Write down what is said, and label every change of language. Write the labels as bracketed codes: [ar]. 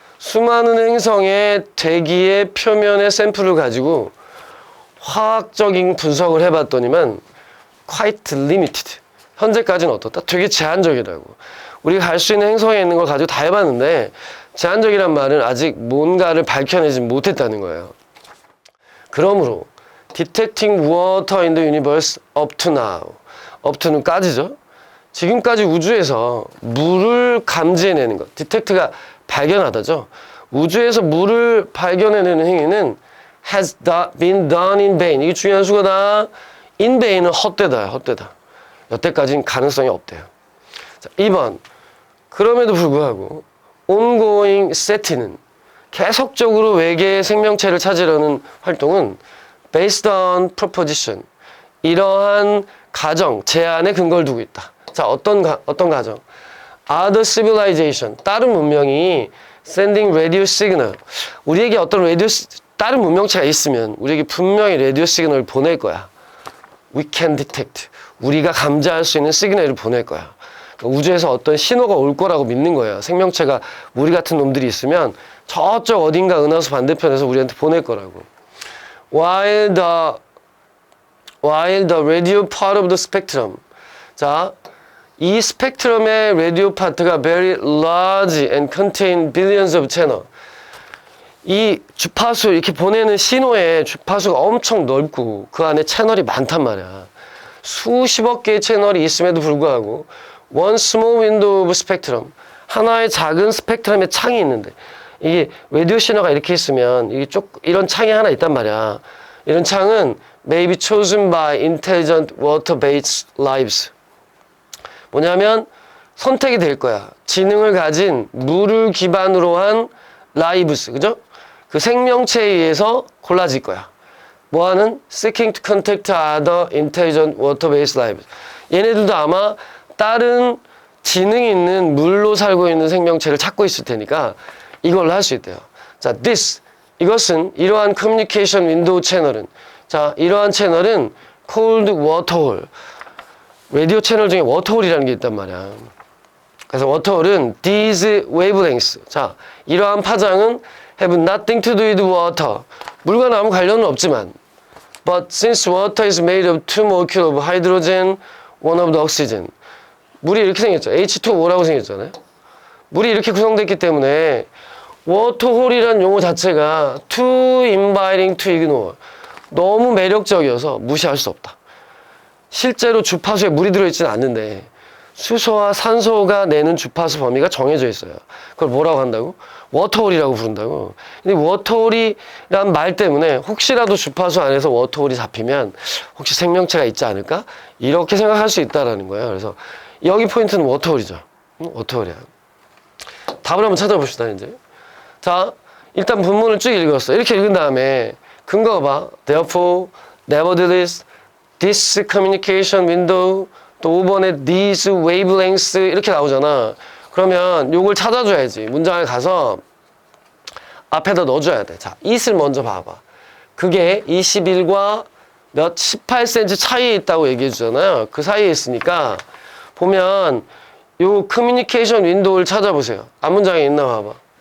[ko] 수많은 행성의 대기의 표면의 샘플을 가지고 화학적인 분석을 해봤더니만 [en] quite limited. [ko] 현재까지는 어떻다? 되게 제한적이라고. 우리가 갈 수 있는 행성에 있는 걸 가지고 다 해봤는데 제한적이란 말은 아직 뭔가를 밝혀내지 못했다는 거예요. 그러므로 [en] detecting water in the universe up to now. [ko] up to는 까지죠. 지금까지 우주에서 물을 감지해내는 것. detect가 발견하다죠. 우주에서 물을 발견해내는 행위는 [en] has been done in vain. [ko] 이게 중요한 수거다. in vain은 헛되다. 여태까지는 가능성이 없대요. 자, 2번. 그럼에도 불구하고 ongoing SETI는 계속적으로 외계의 생명체를 찾으려는 활동은 [en] based on proposition. [ko] 이러한 가정, 제안에 근거를 두고 있다. 자, 어떤 가정? [en] Other civilization. [ko] 다른 문명이 [en] sending radio signal. [ko] 우리에게 다른 문명체가 있으면 우리에게 분명히 라디오 시그널을 보낼 거야. [en] We can detect. [ko] 우리가 감지할 수 있는 시그널을 보낼 거야. 그러니까 우주에서 어떤 신호가 올 거라고 믿는 거예요. 생명체가 우리 같은 놈들이 있으면 저쪽 어딘가 은하수 반대편에서 우리한테 보낼 거라고. [en] While the radio part of the spectrum. [ko] 자, 이 스펙트럼의 라디오 파트가 [en] very large and contain billions of channel. [ko] 이 주파수 이렇게 보내는 신호의 주파수가 엄청 넓고 그 안에 채널이 많단 말이야. 수십억 개의 채널이 있음에도 불구하고 [en] one small window of spectrum, [ko] 하나의 작은 스펙트럼의 창이 있는데 이게 라디오 신호가 이렇게 있으면 이게 이런 창이 하나 있단 말이야. 이런 창은 [en] may be chosen by intelligent water-based lives. [ko] 뭐냐면 선택이 될 거야. 지능을 가진 물을 기반으로 한 lives, 그죠? 그 생명체에 의해서 골라질 거야. 뭐하는? [en] Seeking to contact other intelligent water-based lives. [ko] 얘네들도 아마 다른 지능이 있는 물로 살고 있는 생명체를 찾고 있을 테니까 이걸로 할 수 있대요. 자, 이것은 이러한 커뮤니케이션 윈도우 채널은, 자, 이러한 채널은 cold waterhole. 라디오 채널 중에 워터홀이라는 게 있단 말이야. 그래서 워터홀은 [en] these wavelengths. [ko] 자, 이러한 파장은 [en] have nothing to do with water. [ko] 물과 아무 관련은 없지만 [en] but since water is made of two molecules of hydrogen, one of the oxygen. [ko] 물이 이렇게 생겼죠. H2O라고 생겼잖아요. 물이 이렇게 구성됐기 때문에 워터홀이라는 용어 자체가 [en] too inviting to ignore. [ko] 너무 매력적이어서 무시할 수 없다. 실제로 주파수에 물이 들어있지는 않는데 수소와 산소가 내는 주파수 범위가 정해져 있어요. 그걸 뭐라고 한다고? 워터홀이라고 부른다고. 근데 워터홀이란 말 때문에 혹시라도 주파수 안에서 워터홀이 잡히면 혹시 생명체가 있지 않을까? 이렇게 생각할 수 있다라는 거예요. 그래서 여기 포인트는 워터홀이죠. 워터홀이야. 답을 한번 찾아봅시다, 이제. 자, 일단 본문을 쭉 읽었어. 이렇게 읽은 다음에 근거 봐. [en] Therefore, nevertheless, this communication window, [ko] 또 5번에 [en] these wavelengths [ko] 이렇게 나오잖아. 그러면 요걸 찾아줘야지. 문장에 가서 앞에다 넣어줘야 돼. 자, it을 먼저 봐봐. 그게 21과 몇 18cm 차이에 있다고 얘기해 주잖아요. 그 사이에 있으니까 보면 요 커뮤니케이션 윈도우를 찾아보세요. 앞문장에 있나 봐봐.